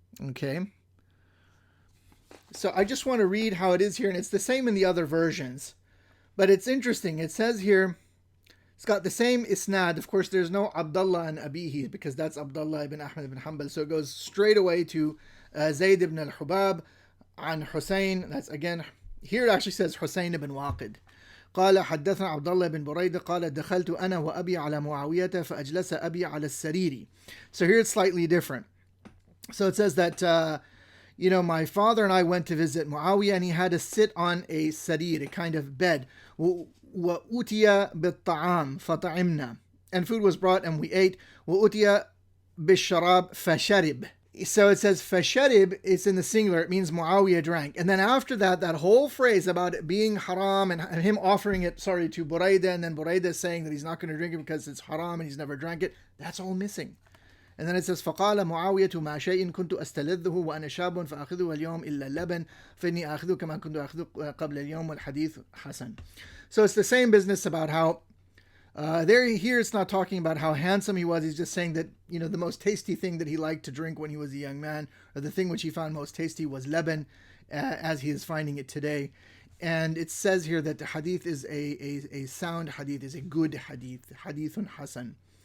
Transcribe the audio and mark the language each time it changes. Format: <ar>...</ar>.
<en>Okay. So I just want to read how it is here, and it's the same in the other versions. But it's interesting. It says here, it's got the same isnad. Of course, there's no Abdullah and Abihi, because that's Abdullah ibn Ahmad ibn Hanbal. So it goes straight away to Zayd ibn al-Hubab an Hussein. That's again, here it actually says Hussein ibn Waqid.</en> <ar>قال حدثنا عبد الله بن بريدة قال دخلت أنا وأبي على معاوية فأجلس أبي على السرير.</ar> <en>So here it's slightly different. So it says that my father and I went to visit Muawiyah, and he had to sit on a sarir, a kind of bed.</en> <ar>وأتي بالطعام فطعمنا,</ar> <en>and food was brought and we ate.</en> <ar>وأتي بالشراب فشرب.</ar> <en>So it says fasharib, it's in the singular, it means Muawiyah drank. And then after that, that whole phrase about it being haram and him offering it, to Buraidah, and then Buraidah saying that he's not going to drink it because it's haram and he's never drank it, that's all missing. And then it says</en> <ar>فقال معاوية ما شيء كنت أستلذه وأنا شاب فأخذه اليوم إلا اللبن فإني أخذه كما كنت أخذه قبل اليوم والحديث حسن.</ar> <en>So it's the same business about how here it's not talking about how handsome he was. He's just saying that, the most tasty thing that he liked to drink when he was a young man, or the thing which he found most tasty, was leban, as he is finding it today. And it says here that the hadith is a sound hadith, is a good hadith, hadithun hasan.</en>